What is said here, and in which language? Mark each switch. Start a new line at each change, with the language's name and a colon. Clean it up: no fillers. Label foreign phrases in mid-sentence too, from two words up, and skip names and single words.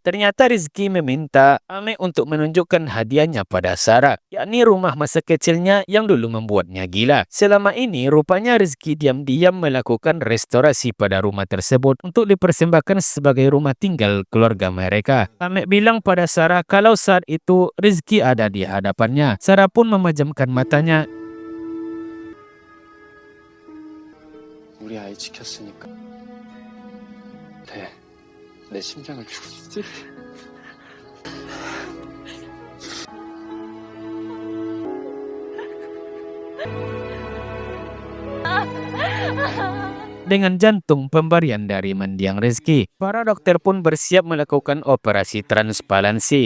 Indonesian: Ternyata Rizky meminta Amek untuk menunjukkan hadiahnya pada Sarah, yakni rumah masa kecilnya yang dulu membuatnya gila. Selama ini, rupanya Rizky diam-diam melakukan restorasi pada rumah tersebut untuk dipersembahkan sebagai rumah tinggal keluarga mereka. Amek bilang pada Sarah kalau saat itu Rizky ada di hadapannya. Sarah pun memejamkan matanya.
Korean: 우리 아이 지켰으니까. 내 심장을 죽였지.
Indonesian: Dengan jantung pemberian dari mendiang Rizky, para dokter pun bersiap melakukan operasi transparansi.